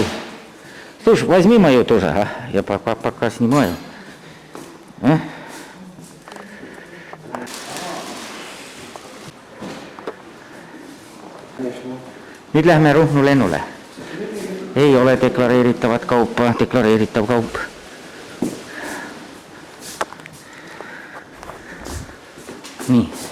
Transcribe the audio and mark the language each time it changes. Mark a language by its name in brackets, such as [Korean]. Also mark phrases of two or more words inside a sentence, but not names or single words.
[Russian] Слушай, возьми мое тоже, а? Я пока снимаю. А? [Estonian] Nüüd lähme Ruhnu lennule. Ei ole deklareeritavat kaupa, deklareeritav kaup. Nii.